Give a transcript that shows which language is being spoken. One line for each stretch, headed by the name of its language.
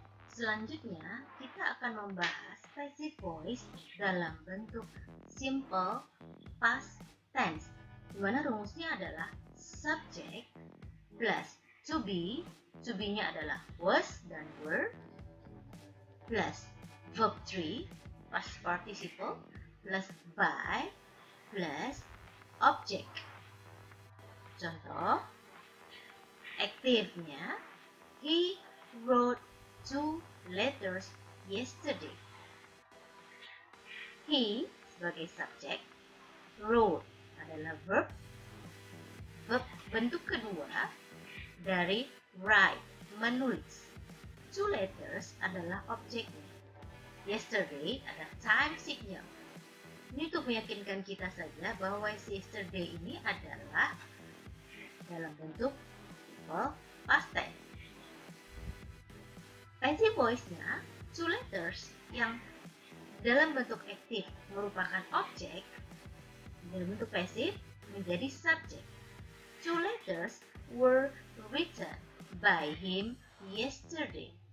Indonesian: Selanjutnya, kita akan membahas passive voice dalam bentuk simple past tense, di mana rumusnya adalah subject plus to be-nya adalah was dan were, plus verb 3 past participle, plus by, plus object. Contoh, aktifnya,
English: he wrote 2 letters yesterday.
Indonesian: He sebagai subjek, wrote adalah verb bentuk kedua dari write, menulis. 2 letters adalah objeknya. Yesterday adalah time signal. Ini untuk meyakinkan kita saja bahwa yesterday ini adalah dalam bentuk past tense. Passive voice-nya 2 letters yang dalam bentuk aktif merupakan objek, dalam bentuk passive menjadi subject.
English: 2 letters were written by him yesterday.